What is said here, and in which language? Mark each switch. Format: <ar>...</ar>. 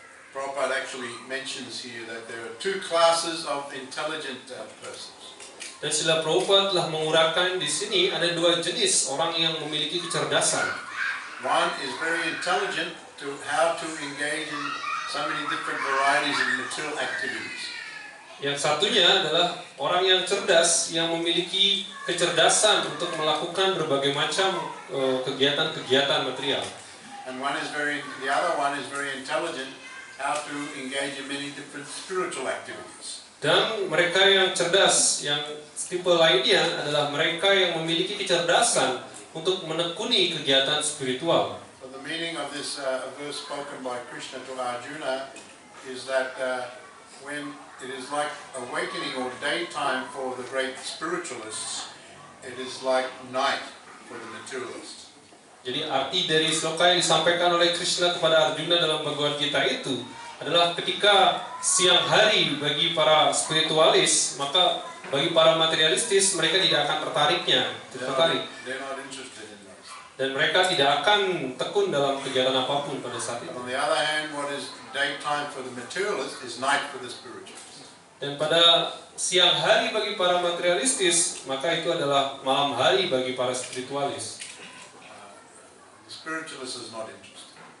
<en>Prabhupada actually mentions here that there are two classes of intelligent persons.</en> <id>Dan Srila Prabhupada telah menguraikan di sini ada dua jenis orang yang memiliki kecerdasan.</id> <en>One is very intelligent to how to engage in so many different varieties of material activities.</en> <id>Yang satunya adalah orang yang cerdas yang memiliki kecerdasan untuk melakukan berbagai macam kegiatan-kegiatan material.</id> <en>And the other one is very intelligent how to engage in many different spiritual activities.</en> <id>Dan mereka yang cerdas, yang tipe lainnya adalah mereka yang memiliki kecerdasan untuk menekuni kegiatan spiritual.</id> <en>So the meaning of this verse spoken by Krishna to Arjuna is that when it is like awakening or daytime for the great spiritualists, it is like night for the materialists.</en> <id>Jadi arti dari sloka yang disampaikan oleh Krishna kepada Arjuna dalam Bhagavad Gita itu adalah ketika siang hari bagi para spiritualis, maka bagi para materialistis mereka tidak akan tertarik.</id> <en>They're not interested in those.</en> <id>Dan mereka tidak akan tekun dalam kegiatan apapun pada saat itu.</id> <en>On the other hand, what is daytime for the materialist is night for the spiritualist.</en> <id>Dan pada siang hari bagi para materialistis, maka itu adalah malam hari bagi para spiritualis.</id> <en>The spiritualist is not interested.</en>